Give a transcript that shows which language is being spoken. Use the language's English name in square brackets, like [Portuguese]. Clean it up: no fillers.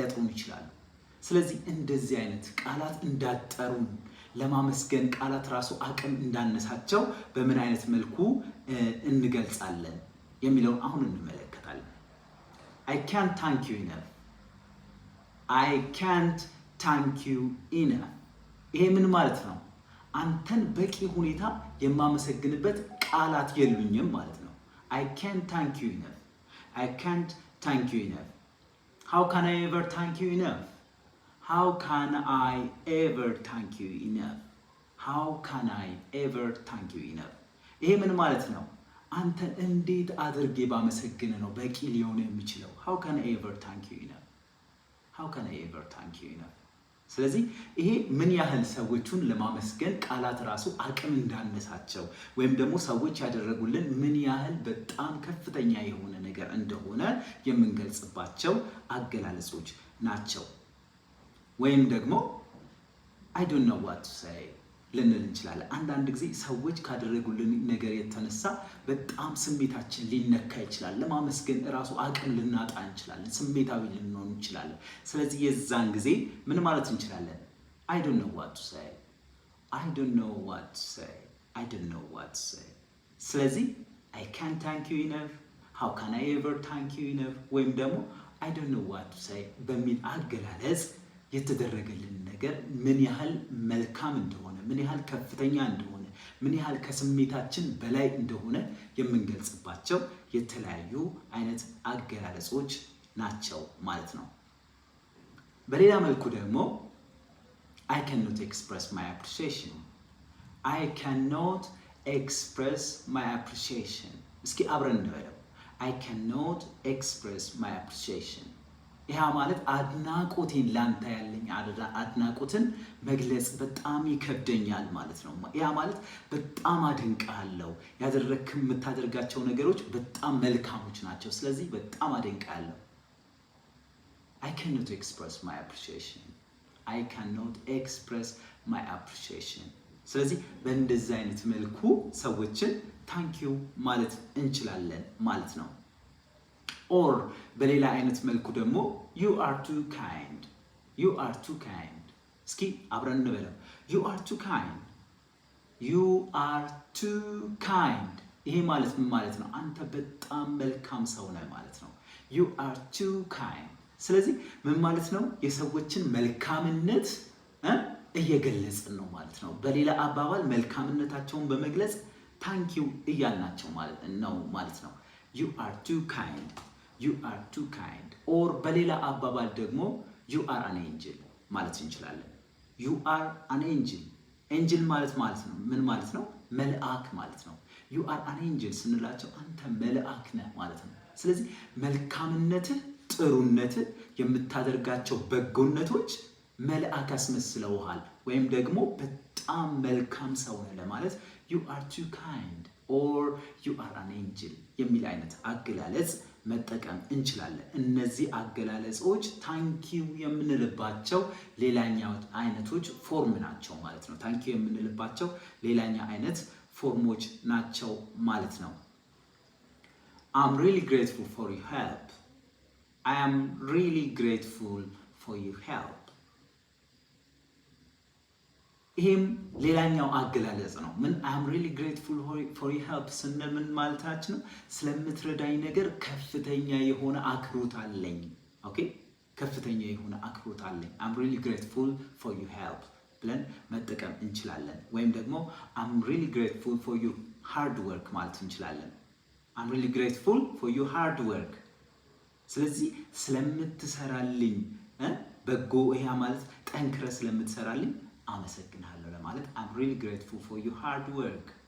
[Amharic] ይችላሉ። ስለዚህ እንደዚህ አይነት ቃላት እንዳጠሩን ለማመስገን ቃላት ራሱ አቅም እንዳነሳቸው በምን አይነት መልኩ እንገልጻለን የሚለውን አሁን እንመለከታለን። [English] I can't thank you enough. I can't thank you enough. [Amharic] ይሄ ምን ማለት ነው? አንተን በቂ ሁኔታ የማመሰግንበት ቃላት የሉኝም ማለት ነው። [English] I can't thank you enough. I can't thank you enough. How can I ever thank you enough? How can I ever thank you enough? How can I ever thank you enough? [Amharic] ይሄ ምን ማለት ነው? አንተን እንዴት አድርጌ ባመሰግን ነው በቂ ሊሆን የሚችለው? [English] How can I ever thank you enough? How can I ever thank you enough? [Amharic] ስለዚህ ይሄ ምን ያህል ሰዎችን ለማመስገን ቃላት ራሱ አቅም እንዳነሳቸው ወይም ደግሞ ሰዎች ያደረጉልን ምን ያህል በጣም ከፍተኛ የሆነ ነገር እንደሆነ የምንገልጽባቸው አገላለጾች ናቸው። ወይም ደግሞ [English] I don't know what to say [Amharic] ልንል እንችላለን። አንዳንድ ጊዜ ሰዎች ካደረጉልን ነገር የተነሳ በጣም ስሜታችን ሊነካ ይችላል። ለማመስገን እራሱ አቅም ልናጣ እንችላለን። ስሜታዊ ልንሆን እንችላለን። ስለዚህ የዛን ጊዜ ምን ማለት እንችላለን? [English] I don't know what to say. I don't know what to say. I don't know what to say. [Amharic] ስለዚህ [English] I can't thank you enough. How can I ever thank you enough? [Amharic] ወይም ደግሞ [English] I don't know what to say [Amharic] በሚል አገላለጽ የተደረገልን ነገር ምን ያህል መልካም እንደሆነ፣ ምን ያህል ከፍተኛ እንደሆነ፣ ምን ያህል ከስሜታችን በላይ እንደሆነ የምንገልጽባቸው የተለያዩ አይነት አገላለጾች ናቸው ማለት ነው። በሌላ መልኩ ደግሞ [English] I cannot express my appreciation. I cannot express my appreciation. [Amharic] እስኪ አብረን እንበለው። [English] I cannot express my appreciation. [Amharic] ይሄ ማለት አድናቆቴን ላንተ ያለኝ አድናቆትን መግለጽ በጣም ይከብደኛል ማለት ነው። ያ ማለት በጣም አደንቃለሁ፣ የምታደርጋቸው ነገሮች በጣም መልካሞች ናቸው፣ ስለዚህ በጣም አደንቃለሁ። [English] I cannot express my appreciation. I cannot express my appreciation. [Amharic] ስለዚህ በእንደዚህ አይነት መልኩ ሰዎችን ታንክ ዩ ማለት እንችላለን ማለት ነው። ኦር በሌላ አይነት መልኩ ደግሞ [English] you are too kind. You are too kind. [Amharic] እስኪ አብረን እንበለው። [English] You are too kind. You are too kind. [Amharic] ይሄ ማለት ምን ማለት ነው? አንተ በጣም መልካም ሰው ነህ ማለት ነው። [English] You are too kind. [Amharic] ስለዚህ ምን ማለት ነው? የሰዎችን መልካምነት እየገለጽን ነው ማለት ነው። በሌላ አባባል መልካምነታቸውን በመግለጽ ታንክ ዩ እያልናቸው ማለት ነው። [English] You are too kind. You are too kind. [Amharic] ኦር በሌላ አባባል ደግሞ [English] you are an angel [Amharic] ማለት እንችላለን። [English] You are an angel. [Amharic] ኤንጅል ማለት ነው ምን ማለት ነው? መልአክ ማለት ነው። [English] You are an angel [Amharic] ስንላቸው አንተ መልአክ ነህ ማለት ነው። ስለዚህ መልካምነትህ፣ ጥሩነትህ፣ የምታደርጋቸው በጎነቶች መልአክ ያስመስለውሃል ወይም ደግሞ በጣም መልካም ሰው ነህ ለማለት [English] you are too kind or you are an angel [Amharic] የሚል አይነት አገላለጽ መጠቀም እንችላለን። እነዚህ አገላለጾች ታንኪው የምንልባቸው ሌላኛው አይነቶች ፎርም ናቸው ማለት ነው። ታንኪው የምንልባቸው ሌላኛ አይነት ፎርሞች ናቸው ማለት ነው። [English] I'm really grateful for your help. I am really grateful for your help. [Amharic] ይሄም ሌላኛው አገላለጽ ነው። ምን [English] I'm really grateful for your help [Amharic] ስንል ምን ማለታችን ነው? ስለምትረዳኝ ነገር ከፍተኛ የሆነ አክብሮት አለኝ። ኦኬ፣ ከፍተኛ የሆነ አክብሮት አለኝ። [English] I'm really grateful for your help [Amharic] ብለን መጠቀም እንችላለን። ወይም ደግሞ [English] I'm really grateful for your hard work [Amharic] ማለት እንችላለን። I'm really grateful for your hard work። ስለዚህ ስለምትሰራልኝ በጎ ይሄ ማለት ጠንክረ ስለምትሰራልኝ አመሰግናለሁ ለማለት I'm really grateful for your hard work.